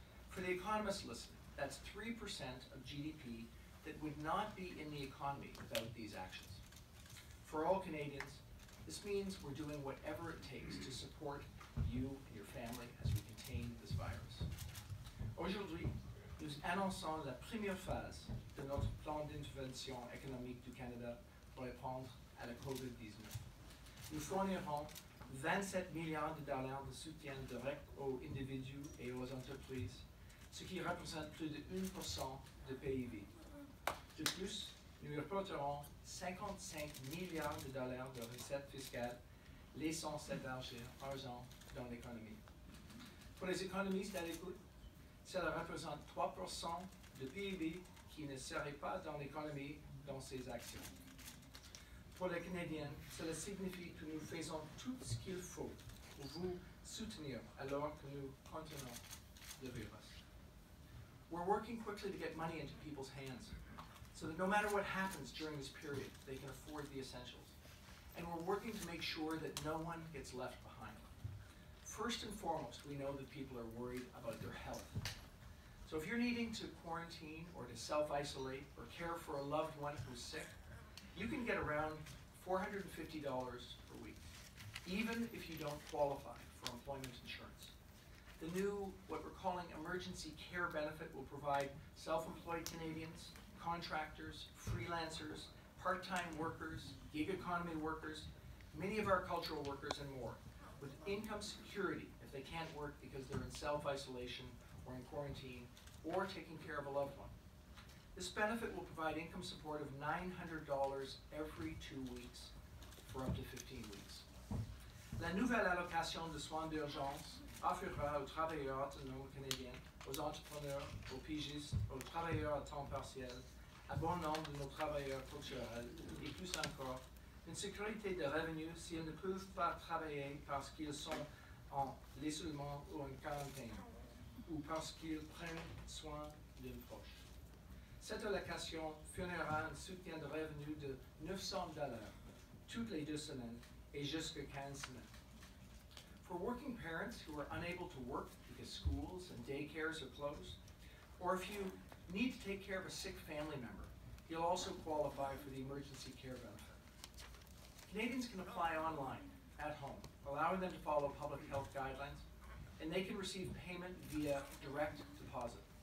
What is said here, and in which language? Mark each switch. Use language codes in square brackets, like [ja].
[en] For the economists listening, that's 3% of GDP that would not be in the economy without these actions. For all Canadians, this means we're doing whatever it takes to support you and your family as we contain this virus. [fr] Aujourd'hui, nous annonçons la première phase de notre plan d'intervention économique du Canada pour répondre à la COVID-19. Nous fournirons 27 milliards de dollars de soutien direct aux individus et aux entreprises, ce qui représente plus de 1% de PIB. De plus, nous reporterons 55 milliards de dollars de recettes fiscales, laissant cet argent dans l'économie. Pour les économistes à l'écoute, cela représente 3% de PIB qui ne serait pas dans l'économie dans ces actions. Pour les Canadiens, cela signifie que nous faisons tout ce qu'il faut pour vous soutenir alors que nous contenons le virus. [en] We're working quickly to get money into people's hands so that no matter what happens during this period, they can afford the essentials. And we're working to make sure that no one gets left behind. First and foremost, we know that people are worried about their health. So if you're needing to quarantine or to self-isolate or care for a loved one who's sick, you can get around $450 per week, even if you don't qualify for employment insurance. The new, what we're calling emergency care benefit, will provide self-employed Canadians, contractors, freelancers, part-time workers, gig economy workers, many of our cultural workers and more, with income security if they can't work because they're in self-isolation or in quarantine or taking care of a loved one. This benefit will provide income support of $900 every 2 weeks for up to 15 weeks. [fr] La nouvelle allocation de soins d'urgence offrira aux travailleurs autonomes canadiens, aux entrepreneurs, aux pigistes, aux travailleurs à temps partiel, à bon nombre de nos travailleurs culturels et plus encore, une sécurité de revenus s'ils ne peuvent pas travailler parce qu'ils sont en isolement ou en quarantaine, ou parce qu'ils prennent soin d'un proche. Cette allocation fournira un soutien de revenus de $900 toutes les 2 semaines et jusqu'à 15 semaines. [en] For working parents who are unable to work because schools and daycares are closed, or if you need to take care of a sick family member, you'll also qualify for the emergency care benefit. Canadians can apply online, at home, allowing them to follow public health guidelines, and they can receive payment via direct deposit.